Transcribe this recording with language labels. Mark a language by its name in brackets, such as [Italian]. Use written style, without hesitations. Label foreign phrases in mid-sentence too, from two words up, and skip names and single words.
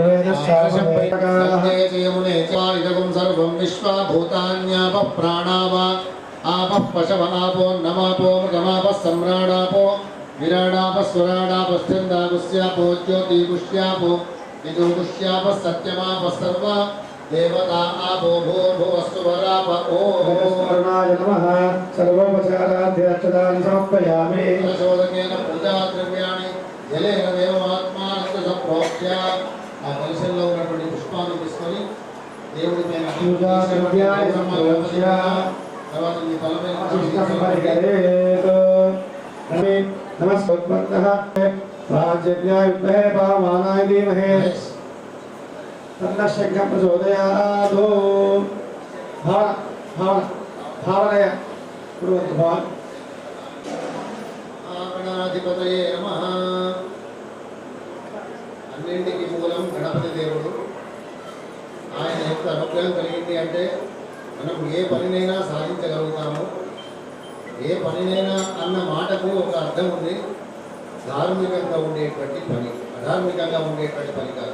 [Sanskrit] सर्वं विश्वाभूतान्यापः प्राणावा आपः पशव आपो नमापो मृगमापः सम्राडापो विराडापस्वराडापश्चन्दापुष्यापो ज्योतिपुष्यापो विदुपुष्यापः सत्यमापः सर्व देवता आपो भूर्भुवस्सुवराप ओम नमः. सर्वोपचाराध्यक्षतानि समर्पयामि. शोधकेन पूजाद्रव्याणि जलेन देवमात्मानं संप्रोक्ष्य [Telugu] ఆ కలశంలో ఉన్నటువంటి పుష్పాన్ని తీసుకొని దేవుడి పైన పూజాద్రవ్యాన్ని సమర్ప్య తర్వాత మీ తలపైన [Sanskrit] नमस्कृतः राज्यज्ञाय विद्महे पावमानाय धीमहि तन्नः शङ्खः प्रचोदयात्. भावनया कुर्वन्तु भवान्. गणाधिपतये नमः. [Telugu] అన్నింటికి మూలం గణపతి దేవుడు. ఆయన యొక్క అనుగ్రహం కలిగింది అంటే మనం ఏ పనినైనా సాధించగలుగుతాము. ఏ పనినైనా అన్న మాటకు ఒక అర్థం ఉంది. ధార్మికంగా ఉండేటువంటి పని, అధార్మికంగా ఉండేటువంటి పని కాదు.